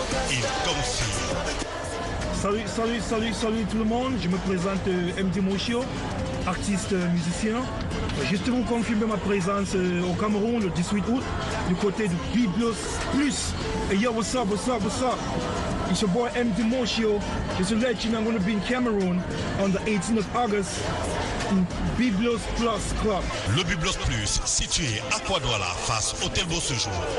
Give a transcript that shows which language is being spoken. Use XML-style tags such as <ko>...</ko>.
<fr>Il confie. Salut tout le monde, je me présente MD Moshio, artiste musicien. Juste vous confirmer ma présence au Cameroun le 18 août du côté du Biblos Plus.</fr> <en>Et yo, what's up? It's your boy MD Moshio. Just to let you know I'm going to be in Cameroon on the 18th of August in Biblos Plus Club.</en> <fr>Le Biblos Plus, situé à Kouadouala, face Hôtel Beau Séjour.</fr>